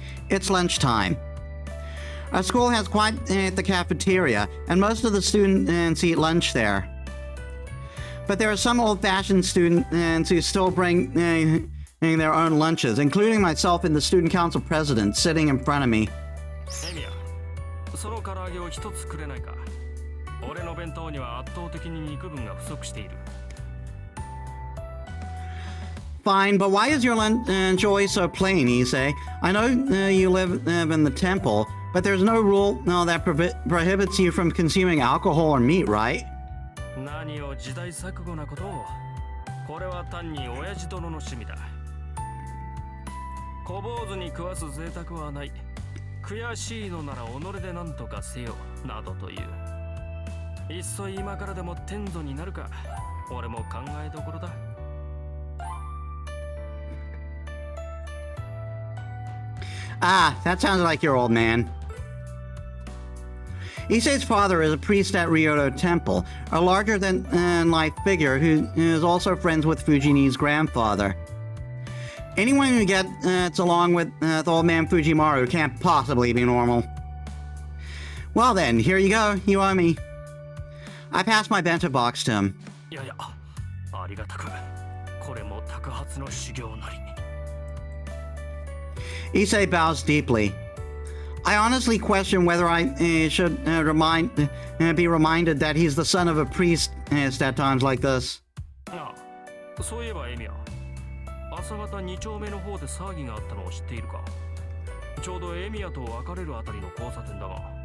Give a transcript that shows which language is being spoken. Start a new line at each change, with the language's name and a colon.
English: It's lunchtime. Our school has quite the cafeteria, and most of the students eat lunch there. But there are some old-fashioned students who still bring their own lunches, including myself and the student council president sitting in front of me.
Japanese: エミヤ、その唐揚げを一つくれないか。俺の弁当には圧倒的に肉分が不足している。
English: Fine, but why is your lunch always so plain, Issei? I know you live in the temple, but there's no rule that prohibits you from consuming alcohol or meat, right?
Japanese: 何を時代錯誤なことを。これは単に親父殿の趣味だ。小坊主に食わす贅沢はない。悔しいのなら己で何とかせよなどという。いっそ今からでも天祖になるか、俺も考えどころだ。
English: Ah, that sounds like your old man. Issei's father is a priest at Ryoto Temple, a larger-than-life figure who is also friends with Fujini's grandfather. Anyone who gets along with old man Fujimaru can't possibly be normal. Well then, here you go, you owe me. I passed my bento box to him.
Japanese: いやいや、ありがたく。これも托発の修行なり。
English: Issei bows deeply. I honestly question whether I should be reminded that he's the son of a priest at times like this.
Japanese: ああ、そういえばエミヤ、朝方2丁目の方で騒ぎがあったのを知っているか。ちょうどエミヤと別れるあたりの交差点だが。